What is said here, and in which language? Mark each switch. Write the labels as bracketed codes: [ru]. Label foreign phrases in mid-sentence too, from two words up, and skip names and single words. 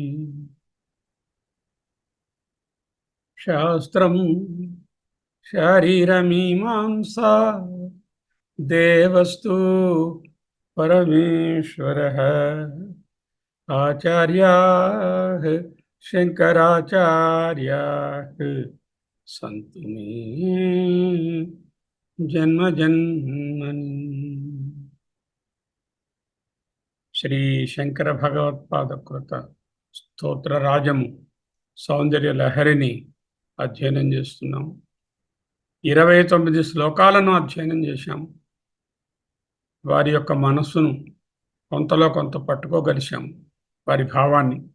[sa] शास्त्रं शारीरमीमांसा देवस्तु परमेश्वरः आचार्याः शङ्कराचार्याः सन्तु मे जन्मजन्मनि। [te] శ్రీ శంకర భగవత్పాదకృత స్తోత్రరాజము సౌందర్య లహరిని అధ్యయనం చేస్తున్నాం. 29 శ్లోకాలను అధ్యయనం చేశాం. వారి యొక్క మనస్సును కొంతలో కొంత పట్టుకోగలిశాం, వారి భావాన్ని.